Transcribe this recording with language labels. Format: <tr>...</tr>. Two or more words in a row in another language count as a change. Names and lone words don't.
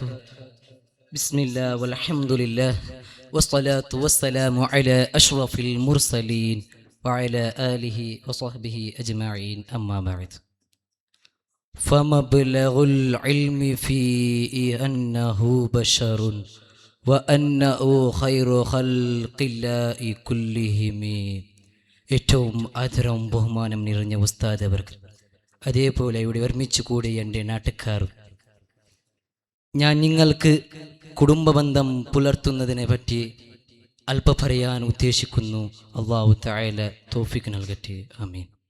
<ar>بسم الله والحمد لله والصلاة والسلام على أشرف المرسلين وعلى آله وصحبه أجمعين. أما بعد، فمبلغ العلم فيه أنه بشر وأنه خير خلق الله كلهم.</ar> <ml>ഏറ്റവും ആദരവും ബഹുമാനം നിറഞ്ഞ ഉസ്താദ് അവർക്ക്, അതേപോലെ ഇവിടെ ഒരുമിച്ച് കൂടി എൻ്റെ നാട്ടുകാർ, ഞാൻ നിങ്ങൾക്ക് കുടുംബബന്ധം പുലർത്തുന്നതിനെ പറ്റി അല്പം പറയാൻ ഉദ്ദേശിക്കുന്നു. അല്ലാഹു തആല തൗഫീഖ് നൽകട്ടെ. ആമീൻ.</ml>